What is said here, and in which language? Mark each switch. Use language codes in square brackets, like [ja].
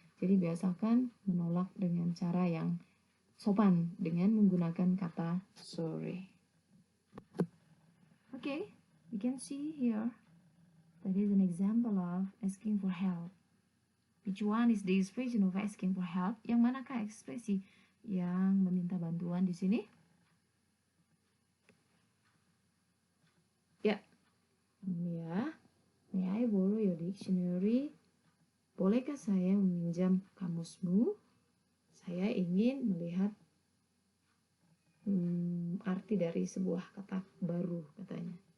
[id] Jadi biasakan menolak dengan cara yang sopan dengan menggunakan kata sorry. [en] Okay, you can see here that is an example of asking for help. Which one is the expression of asking for help? [id] Yang manakah ekspresi yang meminta bantuan di sini? [en] Ya, Mia, may I borrow your dictionary? [id] Bolehkah saya meminjam kamusmu? Saya ingin melihat arti dari sebuah kata baru, katanya.